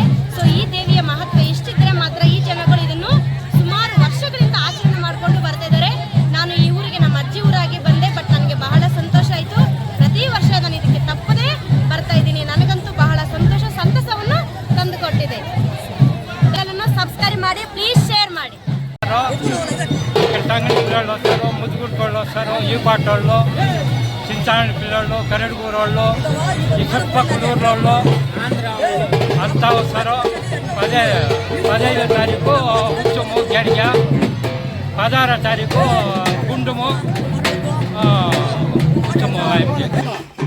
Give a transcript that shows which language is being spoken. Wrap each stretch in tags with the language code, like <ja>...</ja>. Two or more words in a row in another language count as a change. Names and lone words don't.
<kn>ಸೊ ಈ ದೇವಿಯ ಮಹತ್ವ ಇಷ್ಟಿದ್ರೆ ಮಾತ್ರ ಈ ಜನಗಳು ಇದನ್ನು ಸುಮಾರು ವರ್ಷಗಳಿಂದ ಆಚರಣೆ ಮಾಡಿಕೊಂಡು ಬರ್ತಾ ಇದ್ದಾರೆ. ನಾನು ಈ ಊರಿಗೆ ನಮ್ಮ ಅಜ್ಜಿ ಊರಾಗಿ ಬಂದೆ, ಬಟ್ ನನಗೆ ಬಹಳ ಸಂತೋಷ ಆಯಿತು. ಪ್ರತಿ ವರ್ಷ ನಾನು ಇದಕ್ಕೆ ತಪ್ಪದೇ ಬರ್ತಾ ಇದ್ದೀನಿ. ನನಗಂತೂ ಬಹಳ ಸಂತಸವನ್ನು ತಂದುಕೊಟ್ಟಿದೆ. ಇದನ್ನು సబ్స్క్రైబ్ ಮಾಡಿ,</kn> <en>please share</en> <kn>ಮಾಡಿ.</kn> <te>పిల్లలు వస్తారు, ముద్దుగుడ్డోళ్ళు వస్తారు, ఈ పాటోళ్ళు, చింతాని పిల్లలు, కరెడుగూరోళ్ళు, ఈ చుట్టుపక్కల ఊర్లోళ్ళు అంతా వస్తారు. 15వ తారీఖు ఉత్సవము గడియ, 16వ తారీఖు గుండుము ఉత్సవము.</te>